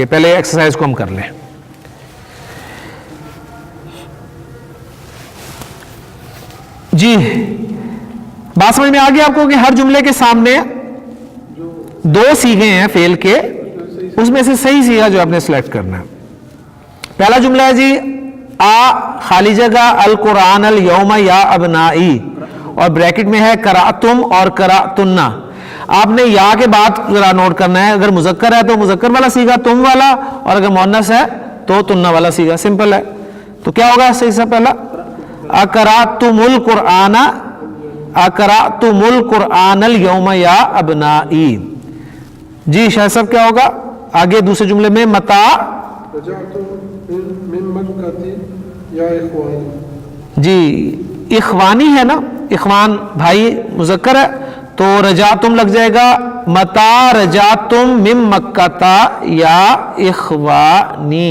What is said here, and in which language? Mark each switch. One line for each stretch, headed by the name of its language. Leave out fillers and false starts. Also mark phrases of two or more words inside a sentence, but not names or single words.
Hindi: पहले एक्सरसाइज को हम कर लें। जी बात समझ में आ गई आपको कि हर जुमले के सामने दो सीगे हैं फेल के, उसमें से सही सीगा जो आपने सिलेक्ट करना है। पहला जुमला है जी, आ खाली जगह
Arabic: القرآن اليوم يا أبنائي,
Hindi: और ब्रैकेट में है करातुम और करातुन्ना। आपने या के बाद जरा नोट करना है, अगर मुजक्कर है तो मुजक्कर वाला सीगा तुम वाला, और अगर मुअन्नस है तो तुन्ना वाला सीगा। सिंपल है। तो क्या होगा सही से पहला,
Arabic: قرأتم القرآن، قرأتم القرآن اليوم يا أبنائي.
Hindi: जी शाह साहब क्या होगा आगे दूसरे जुमले में, मता जी इखवानी है ना, इखवान भाई मुजक्कर है, तो रजा तुम लग जाएगा,
Arabic: متى رجعتم من مكة يا إخواني.